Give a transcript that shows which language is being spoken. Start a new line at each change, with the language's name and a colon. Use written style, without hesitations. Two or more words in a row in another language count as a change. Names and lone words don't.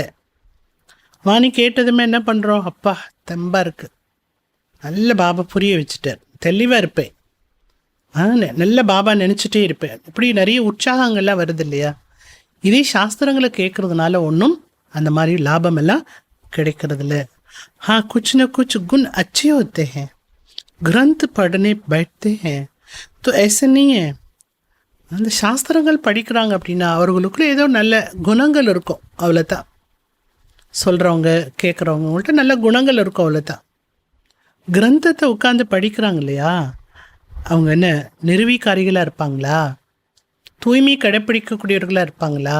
Tamil: வாணி கேட்டதுமே என்ன பண்ணுறோம், அப்பா தெம்பா இருக்கு, நல்ல பாபா புரிய வச்சுட்டார், தெளிவாக இருப்பேன், நல்ல பாபா நினச்சிட்டே இருப்பேன், இப்படி நிறைய உற்சாகங்கள்லாம் வருது இல்லையா. இதே சாஸ்திரங்களை கேட்கறதுனால ஒன்றும் அந்த மாதிரி லாபம் எல்லாம் கிடைக்கிறது இல்லை.
Hindi: हाँ कुछ न कुछ गुण अच्छे होते हैं, ग्रंथ पढ़ने बैठते हैं तो ऐसे नहीं है.
Tamil: அந்த சாஸ்திரங்கள் படிக்கிறாங்க அப்படின்னா அவர்களுக்குள்ள ஏதோ நல்ல குணங்கள் இருக்கும், அவ்வளோதான். சொல்கிறவங்க கேட்குறவங்கள்ட்ட நல்ல குணங்கள் இருக்கும், அவ்வளோதான். கிரந்தத்தை உட்காந்து படிக்கிறாங்க இல்லையா, அவங்க என்ன நிர்வீகாரிகளாக இருப்பாங்களா, தூய்மை கடைப்பிடிக்கக்கூடியவர்களாக இருப்பாங்களா?